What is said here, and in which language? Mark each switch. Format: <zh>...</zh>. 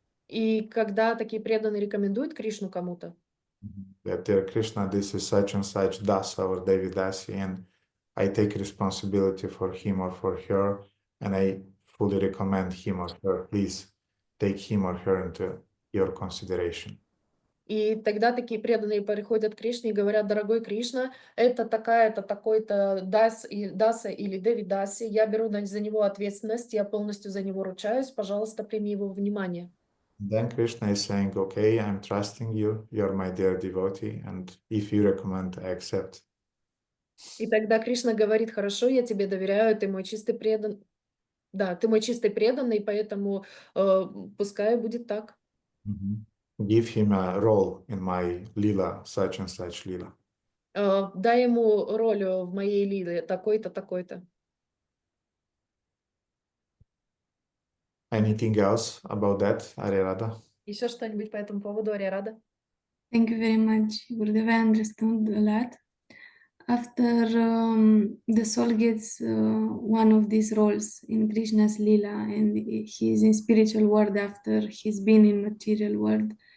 <ru>И когда такие преданные рекомендуют Кришну кому-то,</ru> <en>that dear Krishna, this is such and such Dasa or Devidasi, and I take responsibility for him or for her, and I fully recommend him or her. Please take him or her into your consideration.</en> <ru>и тогда такие преданные приходят к Кришне и говорят, дорогой Кришна, это такая-то, такой-то Даса или Девидаси, я беру за него ответственность, я полностью за него ручаюсь, пожалуйста, прими его во внимание.</ru> <en>Then Krishna is saying, okay, I'm trusting you, you're my dear devotee, and if you recommend, I accept.</en> <ru>И тогда Кришна говорит, хорошо, я тебе доверяю, ты мой чистый преданный, да, ты мой чистый преданный, поэтому пускай будет так.</ru> <en>Give him a role in my lila, such and such lila.</en> <ru>Дай ему роль в моей лиле, такой-то, такой-то.</ru> <en>Anything else about that, Arirada?</en> <ru>Еще что-нибудь по этому поводу, Ариада?</ru> <en>Thank you very much, Gurudev. I understood a lot. After the soul gets one of these roles in Krishna's Lila and he is in spiritual world after he's been in material world,</en>